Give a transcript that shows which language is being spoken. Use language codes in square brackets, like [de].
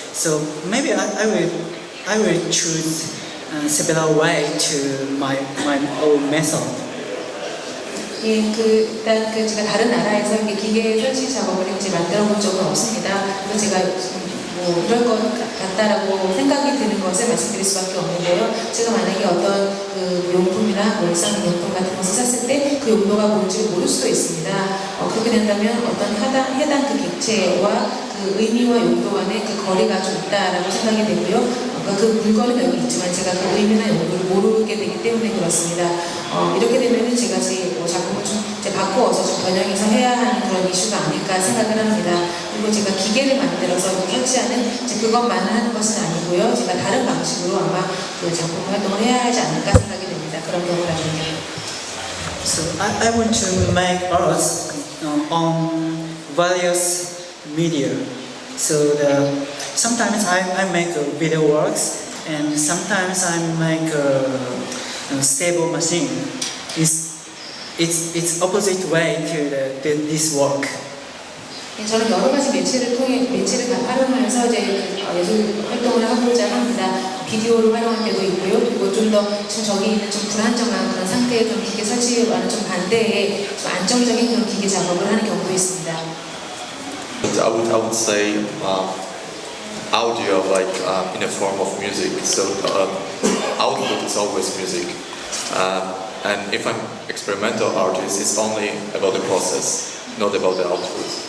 [en] So maybe I will choose several way to my own method. [ko] 예, 일단 제가 다른 나라에서 이렇게 기계 설치 작업을 이제 만들어 본 적은 없습니다. 그래서 제가 뭐 이럴 것 같다라고 생각이 드는 것을 말씀드릴 수밖에 없는데요. 제가 만약에 어떤 그 용품이나 일상용품 같은 것을 샀을 때 그 용도가 뭔지 모를 수도 있습니다. 그렇게 된다면 어떤 해당 그 객체와 그 의미와 용도 간의 그 거리가 좀 있다라고 생각이 되고요. 그 물건은 여기 있지만 제가 그 의미나 용도를 모르게 되기 때문에 그렇습니다. 이렇게 되면은 제가 제 작품을 좀 이제 바꾸어서 좀 변형해서 해야 하는 그런 이슈가 아닐까 생각을 합니다. 그리고 제가 기계를 만들어서 설치하는 그것만을 하는 것은 아니고요. 제가 다른 방식으로 아마 그 작품 활동을 해야 하지 않을까 생각이 됩니다. 그런 경우라면요. [en] So I want to make art on various media. So sometimes I make video works, and sometimes I make a stable machine. It's opposite way to this work. [ko] 저는 여러 가지 매체를 활용하면서 이제 예술 활동을 하고자 합니다. 비디오를 활용할 때도 있고요. 그리고 좀 더 지금 저기 있는 좀 불안정한 그런 상태의 그런 기계 설치와는 좀 반대의 좀 안정적인 그런 기계 작업을 하는 경우도 있습니다. [en] I would say audio like in a form of music. So output is always music, and if I'm experimental artist, it's only about the process, not about the output.